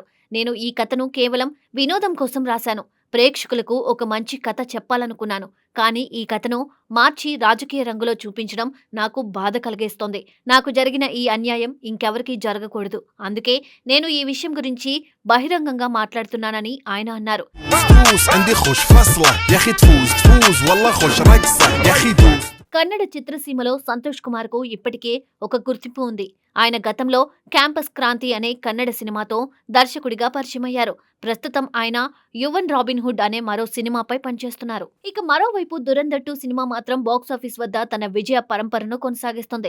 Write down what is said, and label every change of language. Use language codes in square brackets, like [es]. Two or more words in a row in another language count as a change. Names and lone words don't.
[te] నేను ఈ కథను కేవలం వినోదం కోసం రాశాను. ప్రేక్షకులకు ఒక మంచి కథ చెప్పాలనుకున్నాను. కానీ ఈ కథను మార్చి రాజకీయ రంగులో చూపించడం నాకు బాధ కలిగేస్తోంది. నాకు జరిగిన ఈ అన్యాయం ఇంకెవరికీ జరగకూడదు. అందుకే నేను ఈ విషయం గురించి బహిరంగంగా మాట్లాడుతున్నానని ఆయన అన్నారు. [ar] فلوس عندي خوش فصلة يا اخي تفوز والله خوش رقصة يا اخي دوس. [te] కన్నడ చిత్రసీమలో సంతోష్ కుమార్ కు ఇప్పటికే ఒక గుర్తింపు ఉంది. ఆయన గతంలో క్యాంపస్ క్రాంతి అనే కన్నడ సినిమాతో దర్శకుడిగా పరిచయమయ్యారు. ప్రస్తుతం ఆయన యువన్ రాబిన్ హుడ్ అనే మరో సినిమాపై పనిచేస్తున్నారు. ఇక మరోవైపు దురంధర్ 2 సినిమా మాత్రం బాక్సాఫీస్ వద్ద తన విజయ పరంపరను కొనసాగిస్తుంది.